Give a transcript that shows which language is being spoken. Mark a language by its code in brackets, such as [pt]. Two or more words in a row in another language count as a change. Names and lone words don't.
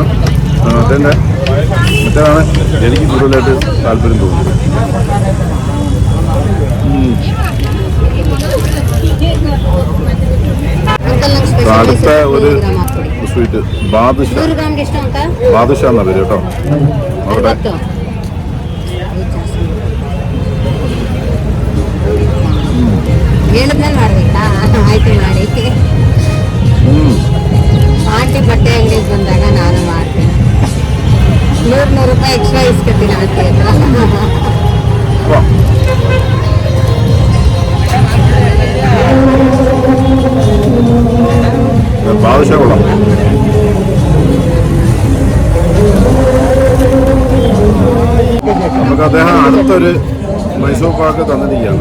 [ml] മറ്റേതാണ് എനിക്ക് കൂടുതലായിട്ട് താല്പര്യം തോന്നുന്നത്. അടുത്ത ഒരു സ്വീറ്റ് ബാദുഷ എന്നാ പേര് കേട്ടോ. അവിടെ [kn] ಆಂಟಿ ಬಟ್ಟೆ ಅಂಗಡಿಗೆ ಬಂದಾಗ ನಾನು ಮಾಡ್ತೀನಿ. 100 ರೂಪಾಯಿ ಎಕ್ಸ್ಟ್ರಾ ಇಸ್ಕೊತೀನಿ ಆಂಟಿ ಹತ್ರ. [ml] ബാദുഷ കൊള്ളാം. നമുക്ക് അദ്ദേഹം അടുത്തൊരു മൈസൂർ പാക്ക് തന്നിരിക്കുകയാണ്.